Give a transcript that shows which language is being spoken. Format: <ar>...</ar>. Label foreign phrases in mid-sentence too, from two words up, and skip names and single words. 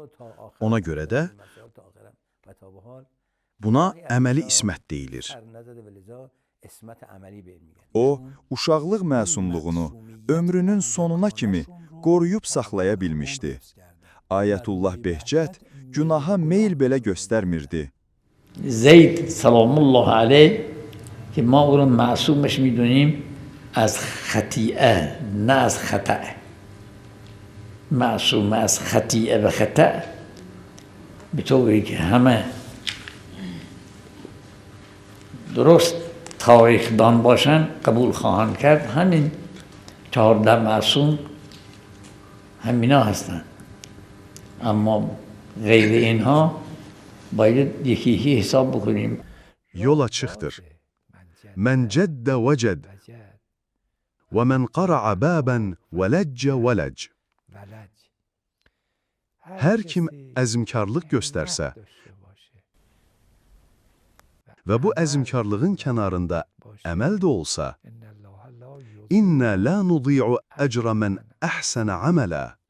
<az>Ona görə də buna əməli ismət deyilir. O, uşaqlıq məsumluğunu ömrünün sonuna kimi qoruyub saxlaya bilmişdi. Ayətullah Behçət günaha meyl belə göstərmirdi.</az> <fa>زید سلام الله علیه که ما او را معصومش میدونیم از خطیئه نه از خطأ معصوم از خطیئه و خطأ به طوری که همه درست تاریخدان باشن قبول خواهند کرد همین 14 معصوم همینا هستند اما غیر اینها باید یکی یکی hesab بکنیم.</fa> <az>Yol açıqdır.</az> <ar>من جد وجد و من قرع بابا ولج ولج.</ar> <az>Hər kim əzmkarlıq göstərsə və bu əzmkarlığın kənarında əməl də olsa,</az> <ar>إنا لا نضيع أجر من أحسن عملا.</ar>